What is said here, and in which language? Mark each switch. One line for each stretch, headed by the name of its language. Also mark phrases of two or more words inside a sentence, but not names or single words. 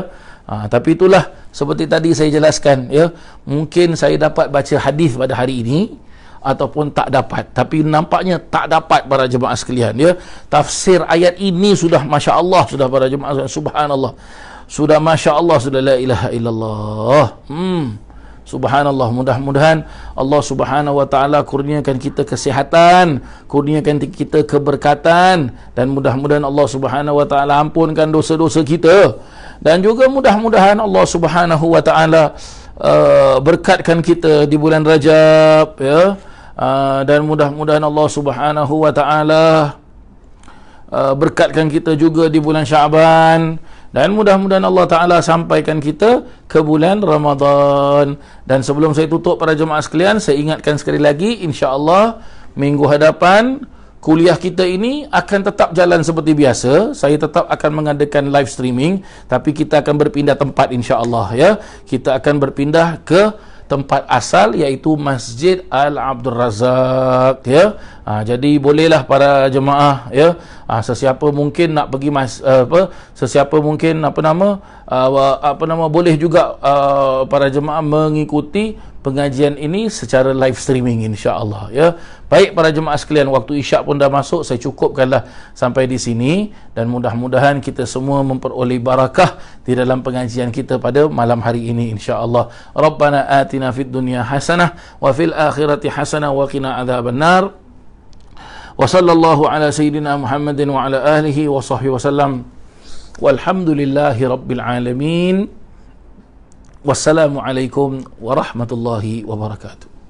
Malay: Tapi itulah seperti tadi saya jelaskan, ya. Mungkin saya dapat baca hadis pada hari ini ataupun tak dapat, tapi nampaknya tak dapat para jemaah sekalian, ya. Tafsir ayat ini sudah masya-Allah, sudah para jemaah, subhanallah, sudah masya-Allah, sudah
Arabic: la ilaha illallah.
Malay: Subhanallah. Mudah-mudahan Allah
Arabic: Subhanahu wa Ta'ala
Malay: kurniakan kita kesihatan, kurniakan kita keberkatan, dan mudah-mudahan Allah
Arabic: Subhanahu wa Ta'ala
Malay: ampunkan dosa-dosa kita, dan juga mudah-mudahan Allah
Arabic: Subhanahu wa Ta'ala
Malay: berkatkan kita di bulan Rajab, ya. Dan mudah-mudahan Allah
Arabic: Subhanahu wa Ta'ala
Malay: berkatkan kita juga di bulan Syaban, dan mudah-mudahan Allah Ta'ala sampaikan kita ke bulan Ramadan. Dan sebelum saya tutup para jemaah sekalian, saya ingatkan sekali lagi, insya-Allah minggu hadapan kuliah kita ini akan tetap jalan seperti biasa. Saya tetap akan mengadakan
English: live streaming,
Malay: tapi kita akan berpindah tempat, insya-Allah, ya. Kita akan berpindah ke tempat asal, iaitu Masjid Al-Abdul Razak, ya. Jadi bolehlah para jemaah, ya, sesiapa mungkin nak pergi sesiapa mungkin boleh juga para jemaah mengikuti pengajian ini secara
English: live streaming,
Malay: insya-Allah, ya. Baik para jemaah sekalian, waktu Isyak pun dah masuk, saya cukupkanlah sampai di sini, dan mudah-mudahan kita semua memperoleh barakah di dalam pengajian kita pada malam hari ini, insya-Allah.
Arabic: ربنا آتنا في الدنيا حسنة وفي الآخرة حسنة وقنا عذاب النار. وصلى الله على سيدنا محمد وعلى آله وصحبه وسلم. والحمد لله رب العالمين. والسلام عليكم ورحمة الله وبركاته.